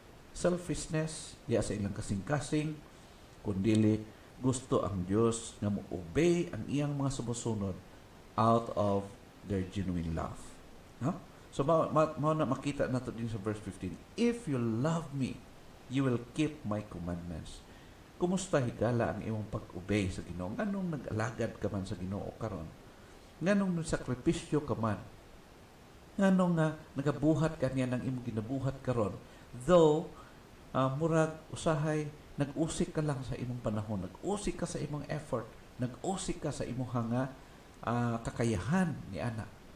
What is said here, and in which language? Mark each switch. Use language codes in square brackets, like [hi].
[ceb] selfishness diya sa ilang kasing-kasing, kundi gusto ang Dios nga mo-obey ang iyang mga sumusunod [en] out of their genuine love. [ceb] No? So mao na makita nato din sa verse 15. [en] If you love me, you will keep my commandments. [ceb] Kumusta higala ang imong pag-obey sa Ginoo? Nganong nag-alagad ka man sa Ginoo karon? Nganong nagsakripisyo ka man? Nganong nga nagabuhat ka niya ng imong ginabuhat karon? Though murag usahay nag-usik ka lang sa imong panahon, nag-usik ka sa imong effort, nag-usik ka sa imong kakayahan ni ana.